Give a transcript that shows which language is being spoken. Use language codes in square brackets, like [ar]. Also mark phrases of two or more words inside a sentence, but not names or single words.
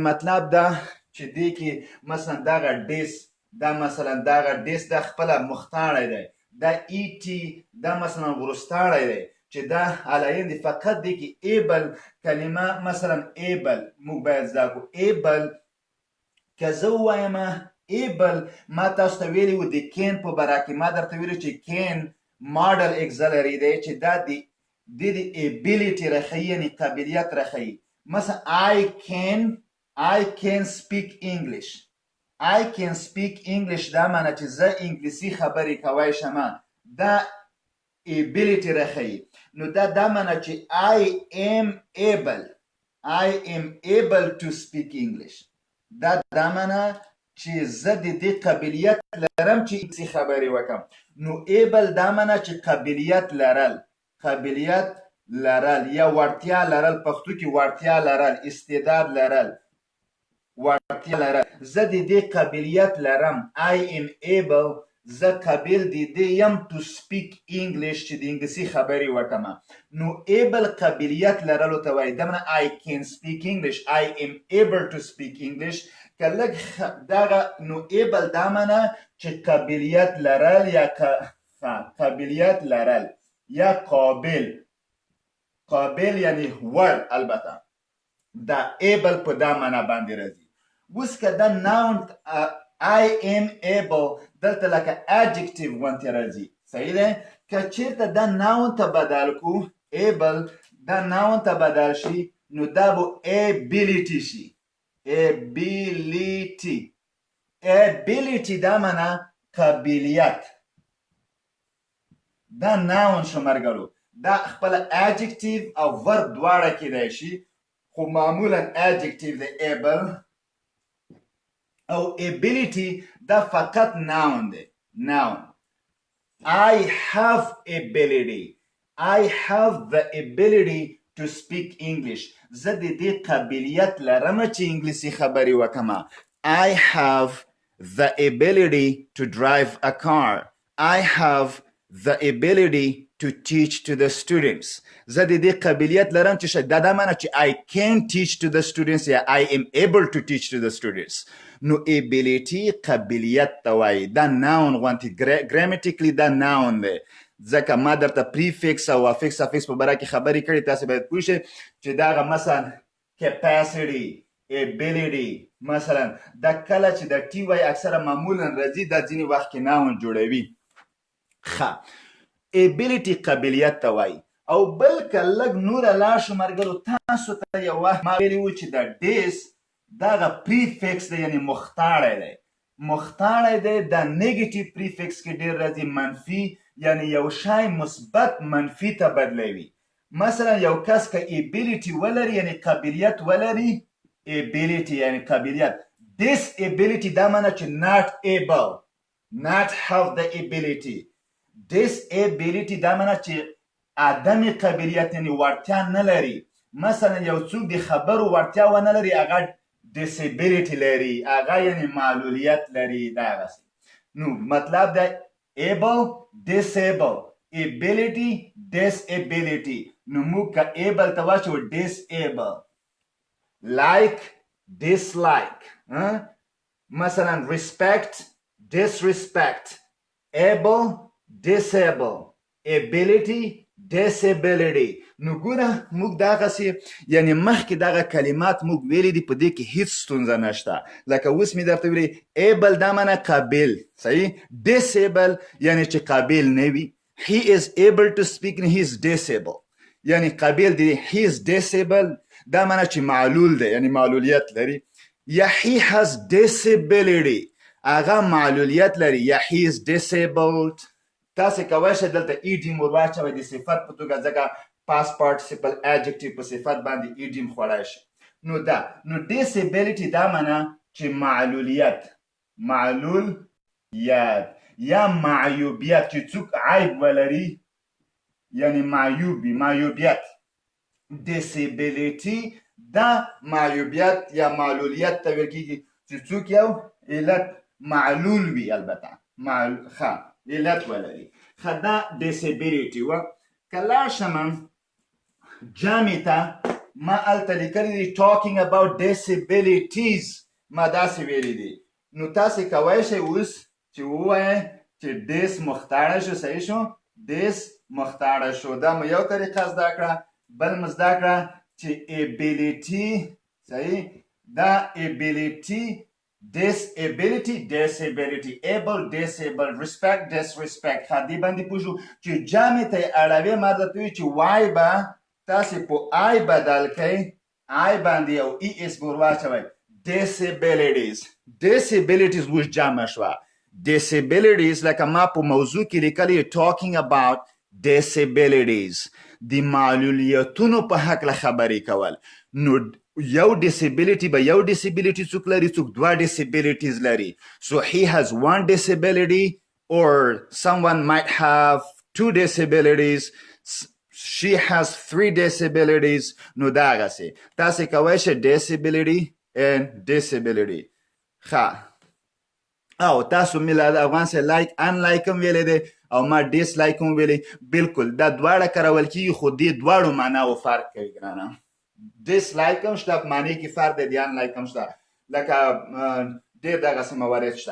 [ps] مطلب دا چې دې کې مثلا دغه ډیس دا مثلا دغه ډیس دا خپله مختاړی دی دا ای ټي دا مثلا وروستاړی دی چې دا علاین دی فقط دی کې ایبل کلمه مثلا ایبل موږ باید زده کړو ایبل که زه ووایم ایبل ما تاسو ته ویلي وو د کین په باره کې ما درته ویلي چې کین [en] modal auxiliary [ps] دی چې دا د ایبیلیټي راښیي یعنې قابلیت راښیي مثلا [en] I can speak English [ps] دا معنی چې زه انګلیسي خبرې کوی شم دا ability راښیي نو دا معنی چې [en] I am able to speak English [ps] دا معنی چې زه د دې قابلیت لرم چې انګلیسي خبرې وکړم نو able دا معنی چې قابلیت لرل یا وړتیا لرل پښتو کې وړتیا لرل استعداد لرل وړتیا لرل زه د دې قابلیت لرم [en] I am able [ps] زه قابل د دې یم [en] to speak English [ps] چې د انګلیسي خبرې وکړم نو able قابلیت لرلو ته وایي دا معنی [en] I can speak English I am able to speak English [ps] که لږ دغه نو able دا معنی چې قابلیت لرل یا قابل یعنی وړ البته دا able په دا معنی باندې راځي اوس که دا ناون [en] I am able [ps] دلته لکه adjective غوندې راځي صحیح دی که چېرته دا ناون ته بدل کړو able دا ناون ته بدل شي نو دا به ability شي ability دا معنی قابلیت دا ناون شو مرګلو دا خپله adjective او verb دواړه کیدای شي خو معمولا adjective دی able او ability دا فقط noun دی [en] noun I have the ability to speak English. [ps] زه د دې قابلیت لرم چې انګلیسي خبرې وکړم. [en] I have the ability to drive a car. I have the ability to teach to the students. [ps] زه د دې قابلیت لرم چې دا معنی چې [en] I can teach to the students [ps] یا [en] I am able to teach to the students. [ps] نو ability قابلیت ته وایي. دا noun غوندې grammatically دا noun دی. ځکه ما درته prefix او affix په باره کې خبرې کړې، تاسې باید پوه شئ چې دا هغه مثلا [en] capacity ability [ps] مثلا دا کله چې د ټي وای اکثره معمولا راځي دا ځینې وخت کې noun جوړوي. ښه ability قابلیت ته وایي. او بل که لږ نوره لاړ شو ملګرو، تاسو ته یو وخت ما ویلي وو چې د ډیس دا هغه prefix دی، یعنې مختاړی دی. مختاړی دی دا [en] negative prefix [ps] کې ډېر راځي، منفي یعنی یو شی مثبت منفي ته بدلوي. مثلا یو کس که ability ولري یعنی قابلیت ولري، ability یعنی قابلیت. [en] disability [ps] دا معنی چې [en] not able، not have the ability. [ps] disability دا معنی چې عدم قابلیت یعنی وړتیا نه لري. مثلا یو څوک د خبرو وړتیا ونه لري، هغه disability لري، هغه یعنی معلولیت لري. دا هغسې نو مطلب دی [en] able disable ability disability. [ps] نو موږ که able ته واچو disable. [en] like dislike مثلا respect disrespect able disable ability disability. [ps] نو ګوره موږ دغسې یعنې مخکې دغه کلمات موږ ویلي دي، په دې کې هیڅ ستونزه نشته. لکه اوس مې درته ویلي able دا معنی قابل، صحیح. disable یعنې چې قابل نه وي. [en] he is able to speak and he is disabled [ps] یعنې قابل دی. [en] he is disabled [ps] دا معنی چې معلول دی یعنې معلولیت لري. [en] یا he has disability [ps] هغه معلولیت لري، [en] یا he is disabled. [ps] تاسې کولی شئ دلته ایډیم ور واچوئ د صفت په توګه، ځکه [en] past participle adjective [ps] په صفت باندې ایډیم خوړی شي. نو دا نو disability دا معنی چې معلولیت، معلولیت یا معیوبیت، چې څوک عیب ولري یعنی معیوب وي، معیوبیت. disability دا معیوبیت یا معلولیت ته ویل کېږي چې څوک یو علت معلول وي، البته ښه علت ولري. ښه دا disability وه. که لاړ شم جمع ته، ما هلته لیکلي دي [en] talking about disabilities، [ps] ما داسې ویلي دي. نو تاسې کولی شئ اوس چې ووایئ چې dis مختاړه شو، صحیح شو، dis مختاړه شو. دا مو یو طریقه زده کړه. بل مو زده کړه چې ability، صحیح، [en] دا ability disability disability able disable respect disrespect. [ps] ښه دې باندې پوه شو چې جمع ته یې اړوي. ما درته وایي چې وای به تاسې په آی بدل کړئ، آی باندې یو ای اس ور واچوئ. [en] disabilities disabilities اوس جمع شوه. [ps] disabilities لکه ما په موضوع کې لیکلي [en] talking about disabilities [ps] د معلولیتونو په هکله خبرې کول. نو یو disability به یو disability څوک لري، څوک دوه disabilities لري. [en] so he has one disability or someone might have two disabilities. she has three disabilities. [ps] نو دغسې تاسې کولی شئ [en] disability and disability. [ps] ښه او تاسو میلاد افغان سره [en] like unlike [ps] هم ویلی دی او ما ډیسلایک هم ویلی. بلکل دا دواړه کارول کېږي، خو دې دواړو معناو فرق کوي ګرانه. ډیسلایک هم شته، په معنی کې فرق دی، د انلایک هم شته، لکه ډېر دغسې موارد شته.